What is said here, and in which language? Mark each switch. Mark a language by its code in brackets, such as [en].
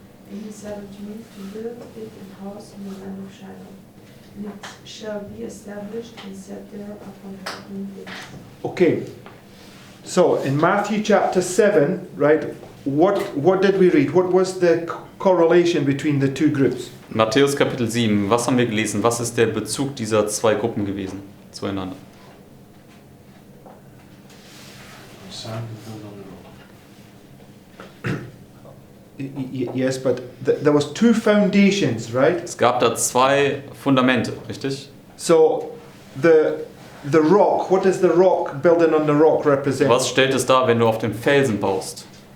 [en] And he said unto me, To build it an house in the land of Shiloh. And it shall be established and set there upon heavenly base. Okay. So in Matthew chapter 7, right, what did we read? What was the correlation between the two groups? [de] Matthäus Kapitel 7, was haben wir gelesen? Was ist der Bezug dieser zwei Gruppen gewesen zueinander? [en] Sand and build on the rock. Yes, but there was two foundations, right? [de] Es gab da zwei Fundamente, richtig? [en] So the rock, what does the rock, building on the rock, represent? [de] Was stellt es dar, wenn du auf dem Felsen baust?